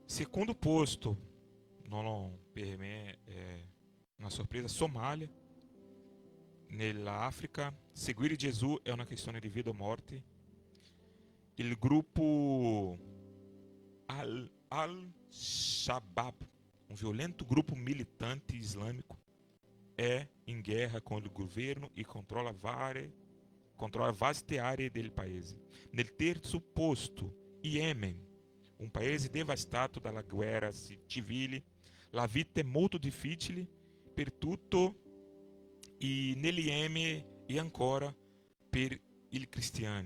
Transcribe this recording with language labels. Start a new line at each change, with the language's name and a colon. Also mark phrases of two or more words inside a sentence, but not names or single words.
Italian: Secondo posto, non per me è una sorpresa, Somalia. Nell'Africa, seguire Gesù è una questione di vita o morte. Il gruppo
Portuguese: Al-Shabaab, um violento grupo militante islâmico, é em guerra com o governo e controla
Italian: vaste aree del paese. Nel terzo posto, Yemen, um paese devastato dalla guerra civile. La vita è molto difficile per tutto e nel Yemen e ancora per i cristiani.